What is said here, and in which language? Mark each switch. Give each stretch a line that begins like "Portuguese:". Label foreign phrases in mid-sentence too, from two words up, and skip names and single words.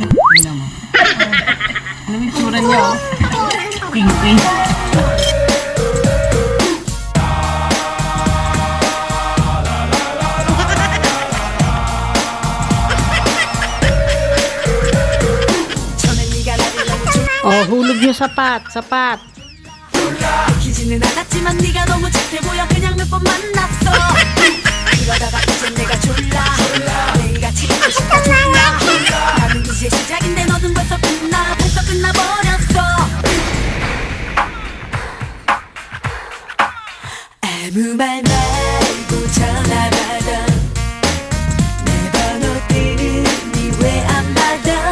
Filipino: Tingnan mo. Ano yung tsura niya? Pink. Oh, hulog yung sapat.
Korean: 기지는 않았지만 네가 너무 착해 보여 그냥 몇 번 만났어 그러다가 이제 내가 졸라 매일같이 듣고 싶다 졸라 나는 이제 시작인데 너는 벌써 끝나버렸어 아무 말 말고 전화 받아 내 번호 뜨니 왜 안 받아